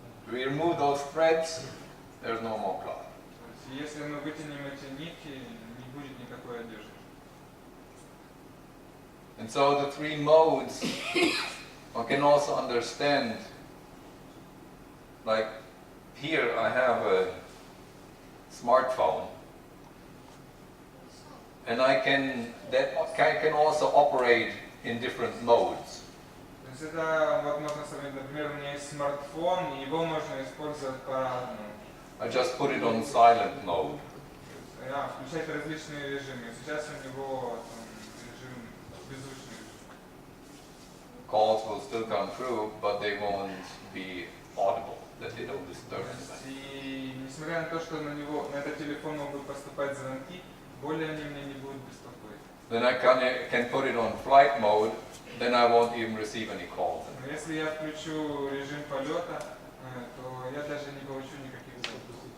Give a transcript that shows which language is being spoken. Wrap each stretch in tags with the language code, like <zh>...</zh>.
<en>We remove those threads, there's no more cloth.</en> <ru>Если мы вытянем эти нити, не будет никакой одежды.</ru> <en>And so the three modes, one can also understand, like here I have a smartphone, and I can also operate in different modes.</en> <ru>То есть это, вот можно сравнить, например, у меня есть смартфон, и его можно использовать по-разному.</ru> <en>I just put it on silent mode.</en> <ru>Включать различные режимы. Сейчас у него режим беззвучный.</ru> <en>Calls will still come through, but they won't be audible, that they don't disturb anything.</en> <ru>И несмотря на то, что на этот телефон могут поступать звонки, более они меня не будут беспокоить.</ru> <en>Then I can put it on flight mode, then I won't even receive any calls.</en> <ru>Но если я включу режим полета, то я даже не получу никаких звонков.</ru>